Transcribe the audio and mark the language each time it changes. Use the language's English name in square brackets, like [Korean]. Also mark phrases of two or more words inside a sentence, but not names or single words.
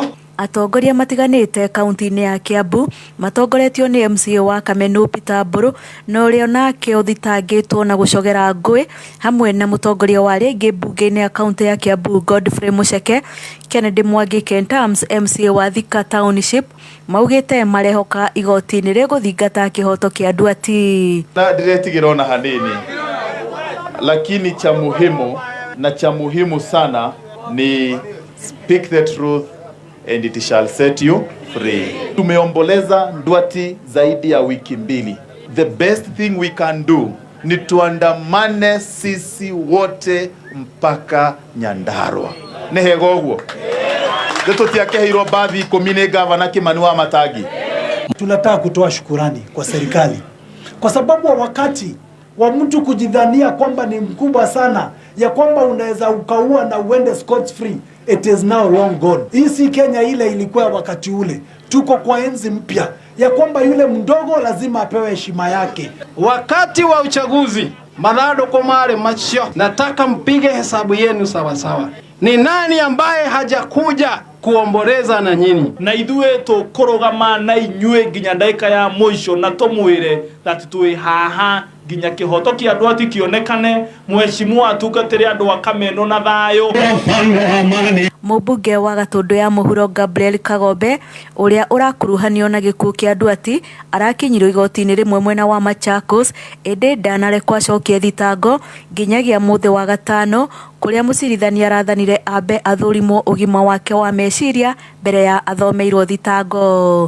[Kikuyu] Atongoria matiganĩte kaunti-inĩ ya Kiambu matongoretio nĩ MCA wa Kameno Peter Mburu na ũrĩa nake ũthitangĩtwo na gũcogera ngũĩ hamwe na mũtongoria wa rĩngĩ mbunge-inĩ ya kaunti ya Kiambu Godfrey Muceke. Kennedy Mwangi Kentams MCA wa Thika Township maugĩte marehoka igoti-inĩ rĩgũthingata kĩhoto kĩa Duati. Na ndiretigĩra ona hanini, [Swahili] lakini cha muhimu sana ni [English] speak the truth and it shall set you free. [Swahili] Tumeomboleza Duati zaidi ya wiki mbili. [English] The best thing we can do [Swahili] ni tuandamane sisi wote mpaka Nyandarua. [Kikuyu] Nehego guo. Tutiakeheirwo bathi 10 gavana Kimani wa Matagi. [Swahili] Tunataka kutoa shukurani kwa serikali kwa sababu wakati wa mtu kujidhania kwamba ni mkubwa sana ya kwamba unaweza ukaua na uende [English] scot free, it is now long gone. [Swahili] Hii si Kenya ile ilikuwa wakati ule. Tuko kwa enzi mpya ya kwamba yule mdogo lazima apewe heshima yake. Wakati wa uchaguzi manado komare macho, nataka mpige hesabu yenu sawa sawa. Ni nani ambaye hajakuja kuomboleza na nyinyi? [Kikuyu] Na ithuĩ tũkũrũgama na inyuĩ nginya ndagĩka ya mũico na tũmwĩre that twĩ haha nginya kĩhoto kĩa Duati kĩonekane, mheshimiwa atungatĩre andũ a Kameno na thayũ. Mũmbunge wa Gatũndũ ya mũhuro Gabriel Kagombe ũrĩa ũrakuruhanio na gĩkuũ kĩa Duati arakinyirwo igoti-inĩ rĩmwe mwena wa Machakos ĩndĩ ndanarekwo acokie thitango nginyagia mũthĩ wa gatano kũrĩa mũcirithania arathanire ambe athũrimwo ũgima wake wa meciria mbere ya athomeirwo thitango.